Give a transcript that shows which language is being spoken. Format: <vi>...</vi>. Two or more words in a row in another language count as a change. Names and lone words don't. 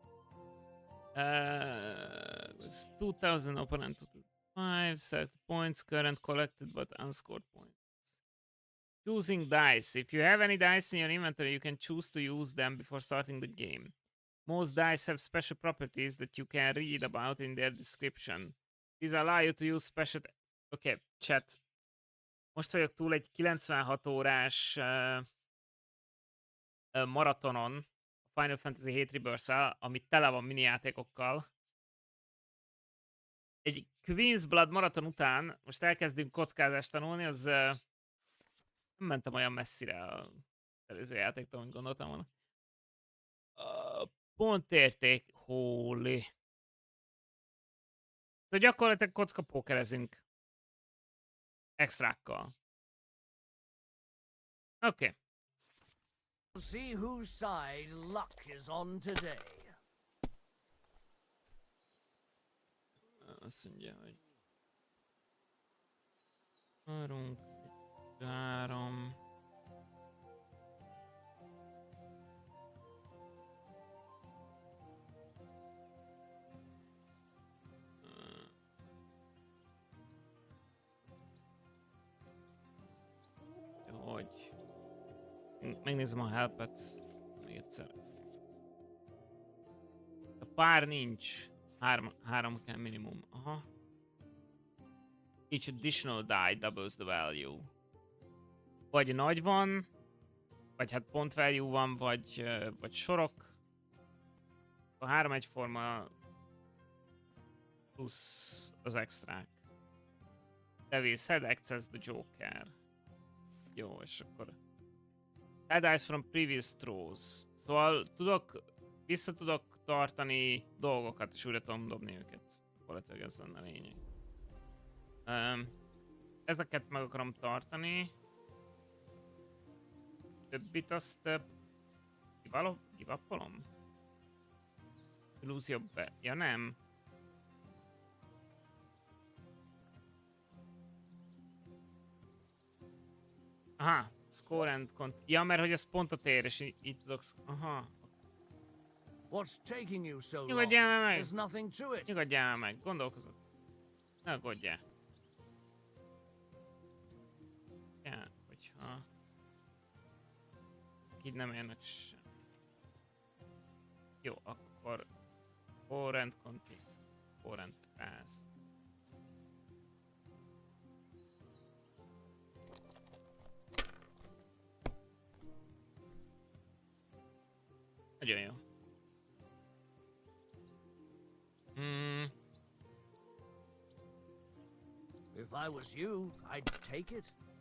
<en>2000 opponent 5 selected points, current collected but unscored points. Choosing dice. If you have any dice in your inventory, you can choose to use them before starting the game. Most dice have special properties that you can read about in their description. These allow you to use special... Okay, chat.</en> <hu>Most vagyok túl egy 96 órás maratonon, Final Fantasy 7 Rebirth-szel, ami tele van mini játékokkal. Egy Queen's Blood maraton után most elkezdünk kockázást tanulni, az nem mentem olyan messzire az előző játéktól, amit gondoltam volna. Pontérték, holy. De gyakorlatilag kockapókerezünk. Extrákkal. Oké.</hu> <en>Okay. see whose side luck is on today.</en> <hu>Azt mondja, hogy... 3. Hogy... Megnézem a helpet. Még egyszer. A pár nincs. 3 kell minimum. Aha.</hu> <en>Each additional die doubles the value.</en> <hu>Vagy nagy van, vagy hát pont value van, vagy sorok. A 3 egyforma plusz az extrák.</hu> <en>Devil's Head, access the Joker.</en> <hu>Jó, és akkor...</hu> <en>Add dice from previous throws.</en> <hu>Szóval vissza tudok tartani dolgokat, és újra tudom dobni őket. Valószínűleg ez lenne a lényeg. Ezeket meg akarom tartani. Többit azt... Give-up-olom? Illúzió be... Ja nem. Aha.</hu> <en>Score and</en> <hu>ja, mert hogy ez pontot ér, és így tudok... Aha.</hu> <en>What's taking you so long?</en> <hu>Nyugodjál meg!</hu> <en>There's nothing to it.</en> <hu>Nyugodjál meg, gondolkozok. Ne aggódjál. Ja, hogyha... Így nem érnek sem. Jó, akkor...</hu> <en>Score and continue. Score and pass.</en> <hu>Nagyon jó.</hu> <en>If I was you, I'd take it.</en>